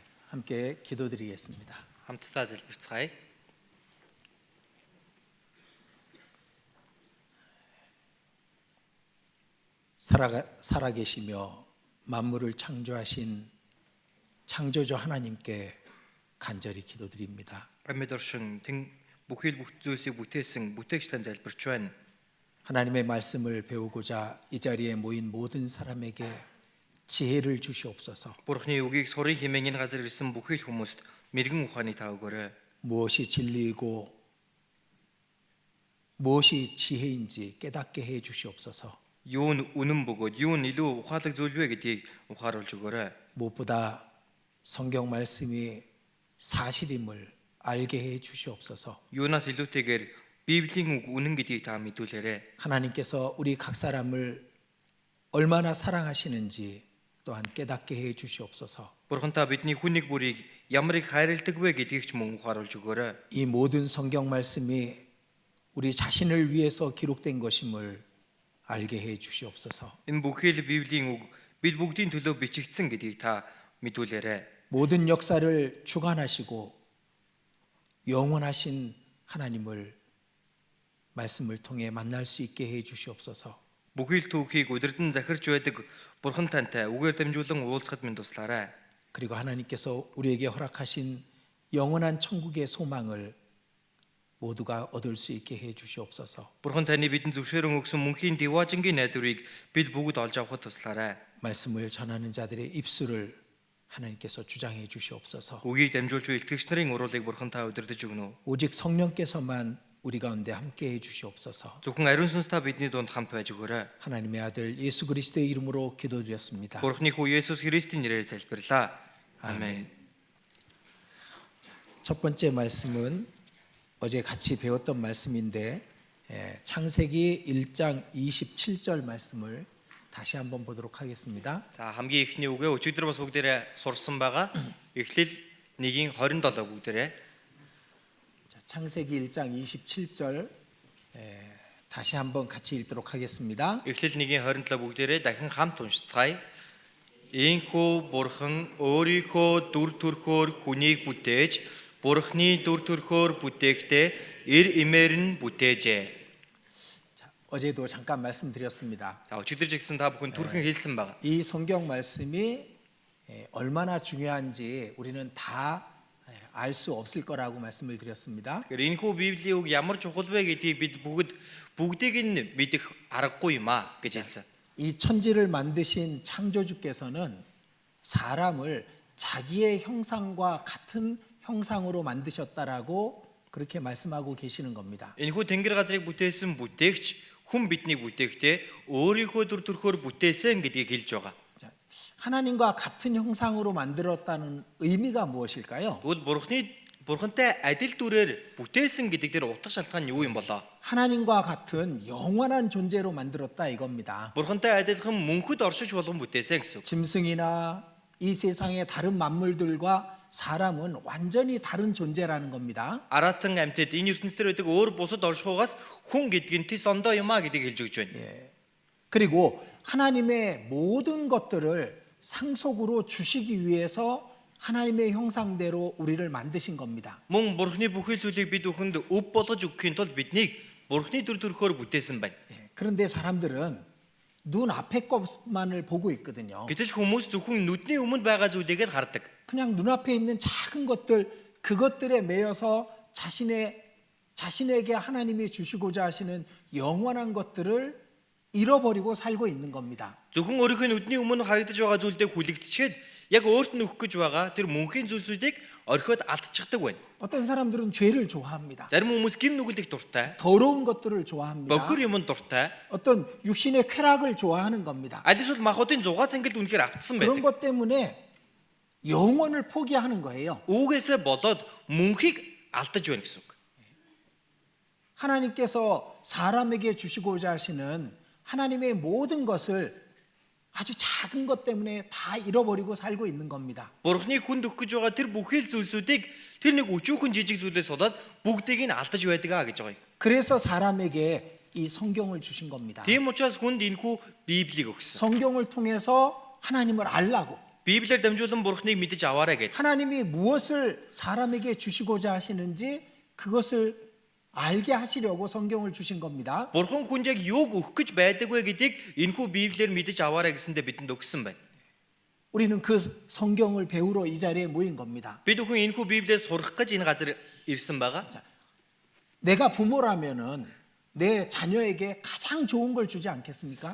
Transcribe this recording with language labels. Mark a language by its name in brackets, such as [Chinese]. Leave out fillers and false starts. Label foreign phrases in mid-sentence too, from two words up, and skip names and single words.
[Korean] 함께 기도드리겠습니다. [Mongolian] Хамтдаа залбирцгаая. [Korean] 살아계시며 만물을 창조하신 창조주 하나님께 간절히 기도드립니다. [Mongolian] Амьд оршин тэн бүхэл бүх зүйлсийг бүтээсэн бүтээгч тань залбирч байна. [Korean] 하나님의 말씀을 배우고자 이 자리에 모인 모든 사람에게 지혜를 주시옵소서. [Mongolian] Бурхны үгийг сурыг хэмээн энэ газар ирсэн бүхэл хүмүүст мэрэгэн ухааны тав өгөөрэй. [Korean] 무엇이 진리이고 무엇이 지혜인지 깨닫게 해 주시옵소서. [Mongolian] Юу нь үнэн бөгөөд юу нь илүү ухаалаг зүйл вэ гэдгийг ухааруулж өгөөрэй. [Korean] 무엇보다 성경 말씀이 사실임을 알게 해 주시옵소서. [Mongolian] Юунаас илүүтэйгээр Библийн үг үнэн гэдгийг та мэдүүлээрэй. [Korean] 하나님께서 우리 각 사람을 얼마나 사랑하시는지 또한 깨닫게 해 주시옵소서. [Mongolian] Бурхан та бидний хүн нэг бүрийг ямар их хайрладаг вэ гэдгийг ч мөн ухааруулж өгөөрэй. [Korean] 이 모든 성경 말씀이 우리 자신을 위해서 기록된 것임을 알게 해 주시옵소서. [Mongolian] Энэ бүхэл Библийн үг бид бүгдийн төлөө бичигдсэн гэдгийг та мэдүүлээрэй. [Korean] 모든 역사를 주관하시고 영원하신 하나님을 말씀을 통해 만날 수 있게 해 주시옵소서. [Mongolian] Бүхэл түүхийг өдөрдөн захирч байдаг Бурхан тантай үгээр дамжуулан уулзахад минь туслаарай. [Korean] 그리고 하나님께서 우리에게 허락하신 영원한 천국의 소망을 모두가 얻을 수 있게 해 주시옵소서. [Mongolian] Бурхан таны бидэнд зөвшөөрөн өгсөн мөнхийн диваажингийн найдварыг бид бүгд олж авахд туслаарай. [Korean] 말씀을 전하는 자들의 입술을 하나님께서 주장해 주시옵소서. [Mongolian] Үгийг дамжуулж итгэгч нарын уруулыг Бурхан та удирдах өгнө. [Korean] 오직 성령께서만 우리 가운데 함께 해 주시옵소서. [Mongolian] Зөвхөн ариун сүнс та бидний дунд хамт байж өгөөрэй. [Korean] 하나님의 아들 예수 그리스도의 이름으로 기도드렸습니다. [Mongolian] Бурхны хүү Есүс Христийн нэрээр залбирлаа. [Korean] 아멘. 아멘. 첫 번째 말씀은 어제 같이 배웠던 말씀인데 창세기 1장 27절 말씀을 다시 한번 보도록 하겠습니다. [Mongolian] За хамгийн ихний үгээ өчигдөр бас бүгдээрээ сурсан байгаа. Эхлэл 1:27 бүгдээрээ. [Korean] 자, 창세기 1장 27절 다시 한번 같이 읽도록 하겠습니다. [Mongolian] Эхлэл 1:27 бүгдээрээ дахин хамт уншицгаая. Ийхүү Бурхан өөрийнхөө дүр төрхөөр хүнийг бүтээж, Бурхны дүр төрхөөр бүтээхдээ эр имээр нь бүтээжээ. [Korean] 자, 어제도 잠깐 말씀드렸습니다. [Mongolian] За өчигдөр жигсэн та бүхэн түрхэн хэлсэн байгаа. [Korean] 이 성경 말씀이 얼마나 중요한지 우리는 다 알 수 없을 거라고 말씀을 드렸습니다. [Mongolian] Тэгэхээр энэхүү Библийн үг ямар чухал вэ гэдгийг бид бүгдийг нь мэдэх аргагүй юм аа гэж хэлсэн. [Korean] 이 천지를 만드신 창조주께서는 사람을 자기의 형상과 같은 형상으로 만드셨다라고 그렇게 말씀하고 계시는 겁니다. [Mongolian] Энэхүү тэнгэр газрыг бүтээсэн бүтээгч хүн биднийг бүтээхдээ өөрийнхөө дүр төрхөөр бүтээсэн гэдгийг хэлж байгаа. [Korean] 자, 하나님과 같은 형상으로 만들었다는 의미가 무엇일까요? [Mongolian] Тэгвэл Бурхантай адил дүрээр бүтээсэн гэдэг дээр утга шалтгаан нь юу юм болоо? [Korean] 하나님과 같은 영원한 존재로 만들었다 이겁니다. [Mongolian] Бурхантай адилхан мөнхөд оршиж болгон бүтээсэн гэсэн үг. [Korean] 짐승이나 이 세상의 다른 만물들과 사람은 완전히 다른 존재라는 겁니다. [Mongolian] Аратан амьтад энэ ертөнцийн байдаг өөр бусад оршихугаас хүн гэдэг нь тис ондоо юм а гэдгийг хэлж өгч байна. [Korean] 그리고 하나님의 모든 것들을 상속으로 주시기 위해서 하나님의 형상대로 우리를 만드신 겁니다. [Mongolian] Мөн Бурхны бүхэл зүйлийг бид бүхэнд өв болгож өгөхийн тулд биднийг Бурхны дүр төрхөөр бүтээсэн байна. [Korean] 그런데 사람들은 눈 앞에 것만을 보고 있거든요. [Mongolian] Гэтэл хүмүүс зөвхөн нүдний өмнө байгаа зүйлийг л хардаг. [Korean] 그냥 눈앞에 있는 작은 것들 그것들에 매여서 자신에게 하나님이 주시고자 하시는 영원한 것들을 잃어버리고 살고 있는 겁니다. [Mongolian] Зөвхөн өөрийнхөө нүдний өмнө харагдаж байгаа зүйлдээ хүлэгдчихэд яг өөрт нь өгөх гэж байгаа тэр мөнхийн зүйлсүүдийг орхиод алдчихдаг байна. [Korean] 어떤 사람들은 죄를 좋아합니다. [Mongolian] Зарим хүмүүс гим нүгэлийг дуртай, [Korean] 더러운 것들을 좋아합니다. [Mongolian] бохир юмд дуртай, [Korean] 어떤 육신의 쾌락을 좋아하는 겁니다. [Mongolian] аль эсвэл махуудын зугаа цангилд үнэхээр автсан [Korean] 그런 [Mongolian] байдаг. [Korean] 것 때문에 영원을 포기하는 거예요. [Mongolian] Үүгээсээ болоод мөнхийг алдаж байна гэсэн үг. [Korean] 하나님께서 사람에게 주시고자 하시는 하나님의 모든 것을 아주 작은 것 때문에 다 잃어버리고 살고 있는 겁니다. [Mongolian] Бурхны хүнд өгөх гэж байгаа тэр бүхэл зүйлсүүдийг тэр нэг өчүүхэн жижиг зүйлээс болоод бүгдийг нь алдаж байдгаа гэж байгаа юм. [Korean] 그래서 사람에게 이 성경을 주신 겁니다. [Mongolian] Тийм учраас хүнд энэхүү Библийг өгсөн. [Korean] 성경을 통해서 하나님을 알라고. [Mongolian] Библиэр дамжуулан Бурхныг мэдэж аваарай гэдэг. [Korean] 하나님이 무엇을 사람에게 주시고자 하시는지 그것을 알게 하시려고 성경을 주신 겁니다. [Mongolian] Бурхан хүнд яг юуг өгөх гэж байдаг вэ гэдгийг энэхүү Библиэр мэдэж аваарай гэсэндээ бидэнд өгсөн байна. [Korean] 우리는 그 성경을 배우러 이 자리에 모인 겁니다. [Mongolian] Бид бүхэн энэхүү Библиэс сурах гэж энэ газар ирсэн байгаа. [Korean] 내가 부모라면은 내 자녀에게 가장 좋은 걸 주지 않겠습니까?